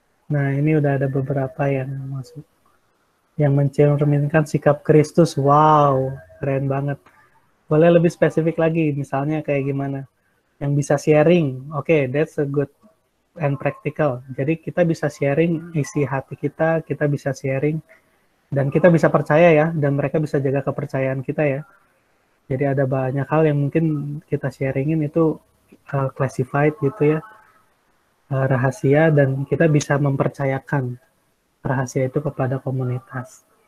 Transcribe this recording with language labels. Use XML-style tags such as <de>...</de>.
<id>Nah, ini udah ada beberapa yang masuk. Yang mencerminkan sikap Kristus. Wow, keren banget. Boleh lebih spesifik lagi, misalnya kayak gimana? Yang bisa sharing.</id> <en>Oke, that's a good and practical.</en> <id>Jadi kita bisa sharing isi hati kita bisa sharing, dan kita bisa percaya ya, dan mereka bisa jaga kepercayaan kita ya. Jadi ada banyak hal yang mungkin kita sharingin itu classified gitu ya, rahasia, dan kita bisa mempercayakan rahasia itu kepada komunitas.</id>